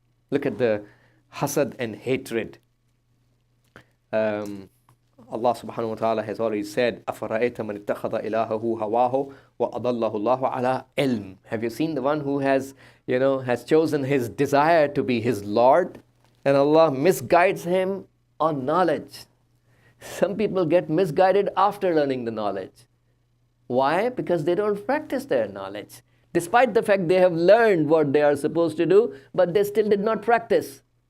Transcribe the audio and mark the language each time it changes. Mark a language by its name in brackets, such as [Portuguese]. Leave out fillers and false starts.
[English] Look at the hasad and hatred. Allah subhanahu wa ta'ala has already said, [Arabic] أَفَرَأَيْتَ مَنِ اتَّخَذَ إِلَهَهُ هَوَاهُ وَأَضَلَّهُ اللَّهُ عَلَىٰ عِلْمٍ. [English] Have you seen the one who has chosen his desire to be his Lord, and Allah misguides him on knowledge? Some people get misguided after learning the knowledge. Why? Because they don't practice their knowledge. Despite the fact they have learned what they are supposed to do, but they still did not practice.